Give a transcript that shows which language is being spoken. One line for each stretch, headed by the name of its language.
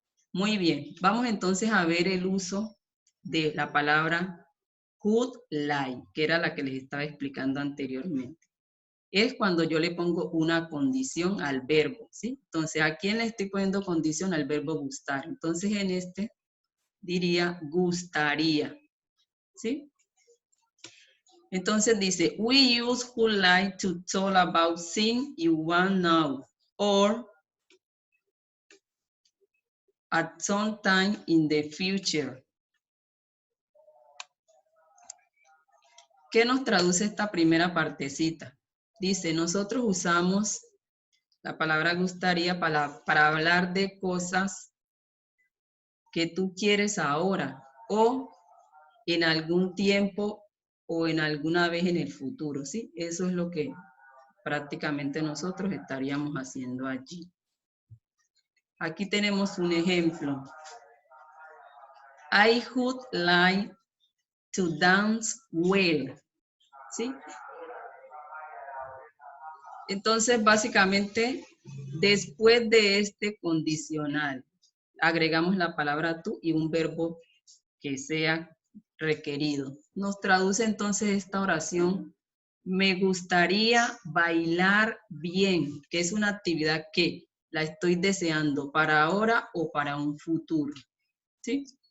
Spanish: Muy bien, vamos entonces a ver el uso de la palabra would like, que era la que les estaba explicando anteriormente. Es cuando yo le pongo una condición al verbo, ¿sí? Entonces, ¿a quién le estoy poniendo condición? Al verbo gustar. Entonces, en este diría gustaría, ¿sí? Entonces dice,
English: we use would like to talk about things you want now, or at some time in the future.
Spanish: ¿Qué nos traduce esta primera partecita? Dice, nosotros usamos la palabra gustaría para hablar de cosas que tú quieres ahora o en algún tiempo o en alguna vez en el futuro, ¿sí? Eso es lo que prácticamente nosotros estaríamos haciendo allí. Aquí tenemos un ejemplo.
English: I would like to dance well,
Spanish: ¿sí? Entonces, básicamente, después de este condicional, agregamos la palabra tú y un verbo que sea requerido. Nos traduce entonces esta oración, me gustaría bailar bien, que es una actividad que la estoy deseando para ahora o para un futuro, ¿sí?